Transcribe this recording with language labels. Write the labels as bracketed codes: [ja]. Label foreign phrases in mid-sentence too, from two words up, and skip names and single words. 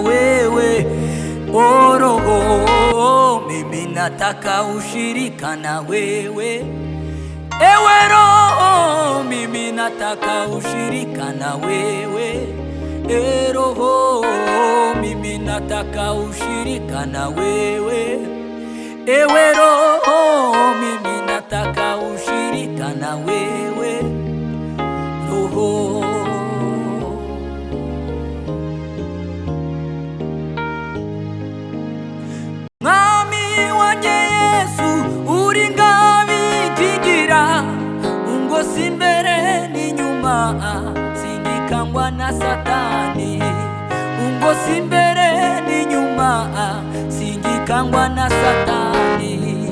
[sw] wewe o Roho, mimi nataka ushirika na wewe ewe Roho, mimi nataka ushirika na wewe Roho, mimi nataka ushirika na wewe ewe Roho, mimi nataka ushirika na wewe Roho. [rw] Mwami wanjye Yesu uri ngabikingira, ungosi imbere n'inyuma singikangwa na Satani, ungosi imbere n'inyuma singikangwa na Satani.